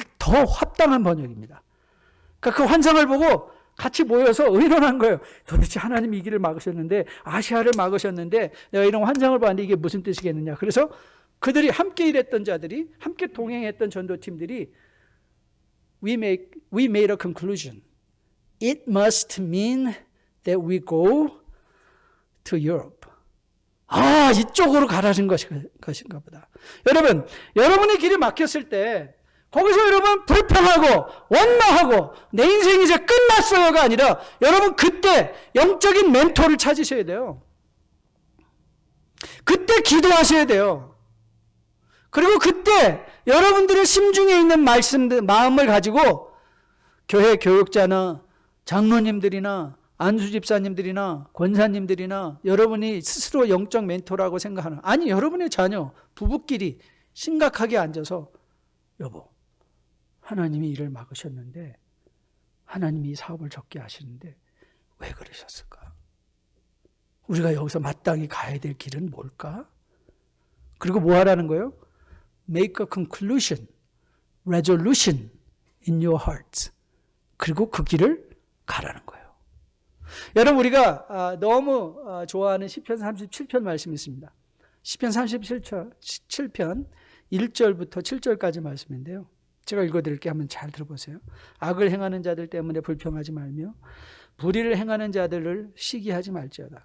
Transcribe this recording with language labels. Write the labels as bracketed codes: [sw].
[ko] 이게 더 합당한 번역입니다. 그러니까 그 환상을 보고 같이 모여서 의논한 거예요. 도대체 하나님이 이 길을 막으셨는데, 아시아를 막으셨는데 내가 이런 환상을 봤는데 이게 무슨 뜻이겠느냐. 그래서 그들이 함께 일했던 자들이, 함께 동행했던 전도팀들이 [en] we made a conclusion. It must mean that we go to Europe. [ko] 이쪽으로 가라는 것인가 보다. 여러분, 여러분의 길이 막혔을 때 거기서 여러분 불평하고 원망하고 내 인생이 이제 끝났어요가 아니라 여러분 그때 영적인 멘토를 찾으셔야 돼요. 그때 기도하셔야 돼요. 그리고 그때 여러분들의 심중에 있는 말씀들, 마음을 가지고 교회 교육자나 장로님들이나 안수집사님들이나 권사님들이나 여러분이 스스로 영적 멘토라고 생각하는, 아니 여러분의 자녀, 부부끼리 심각하게 앉아서 여보, 하나님이 일을 막으셨는데 하나님이 이 사업을 접게 하시는데 왜 그러셨을까? 우리가 여기서 마땅히 가야 될 길은 뭘까? 그리고 뭐 하라는 거예요? [en] Make a conclusion, resolution in your heart. [ko] 그리고 그 길을 가라는 거예요. 여러분, 우리가 너무 좋아하는 시편 37편 말씀이 있습니다. 시편 37편 1절부터 7절까지 말씀인데요. 제가 읽어드릴게요. 한번 잘 들어보세요. 악을 행하는 자들 때문에 불평하지 말며 불의를 행하는 자들을 시기하지 말지어다.